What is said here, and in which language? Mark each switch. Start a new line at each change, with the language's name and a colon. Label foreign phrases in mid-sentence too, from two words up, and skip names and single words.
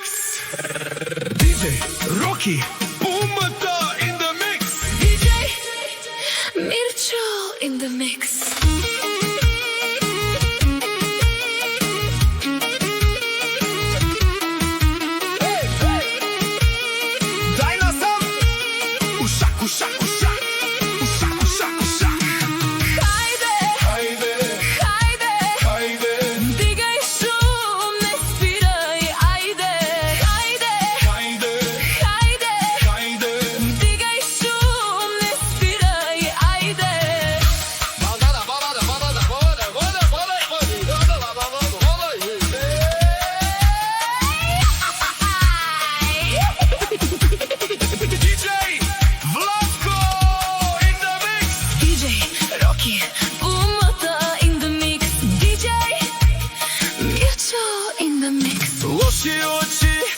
English: DJ Rocky Umata in the mix. DJ Mircho in the mix. Dinosaur.
Turkish: Uşak uşak uşak. Uşak uşak uşak. Haydi, Haydi haydi, haydi.
Serbian: digaj šum, ne spiraj, ajde, ajde,
Turkish: Haydi
Serbian: ajde,
Turkish: haydi.
Serbian: digaj šum, ne spiraj, ajde.
English: DJ Vlatko in the mix. DJ Rocky Umata in the mix. DJ Mircho in the mix.
Serbian: Loši oči